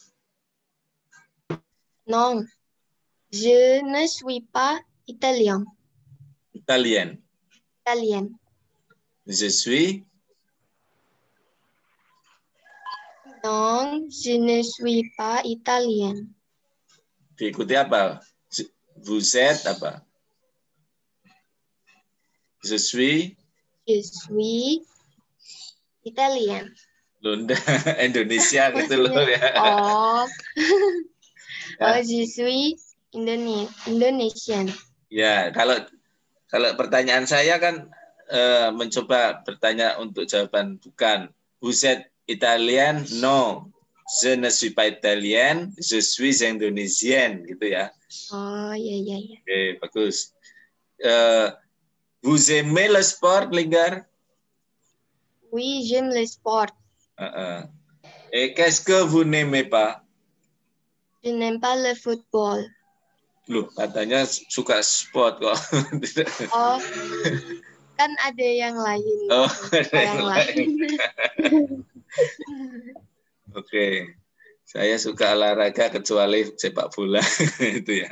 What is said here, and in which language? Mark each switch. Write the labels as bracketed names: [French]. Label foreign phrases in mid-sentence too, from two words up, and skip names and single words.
[French] Non, je ne suis pas italien. Italienne. Italienne. Je suis Non, je ne suis pas italien. [Indonesian] Diikuti apa? [French] Vous êtes apa? Je suis Je suis italien. [Indonesian] Lunda Indonesia gitu loh ya. Oh, Ya. [French] oh, je suis Indonesian. [Indonesian] Ya, kalau pertanyaan saya kan mencoba bertanya untuk jawaban bukan. [French] Vous êtes italien? No. Je ne suis pas italien, je suis indonésien [Indonesian] gitu ya. Oh, iya. Oke, bagus. [French] Vous aimez le sport, Linggar? Oui, j'aime le sport. Et qu'est-ce que vous n'aimez pas? Je n'aime pas le football. [Indonesian] Loh, katanya suka sport kok. Oh, kan ada yang lain. Oh, Suka yang lain. Oke. Saya suka olahraga kecuali sepak bola itu ya.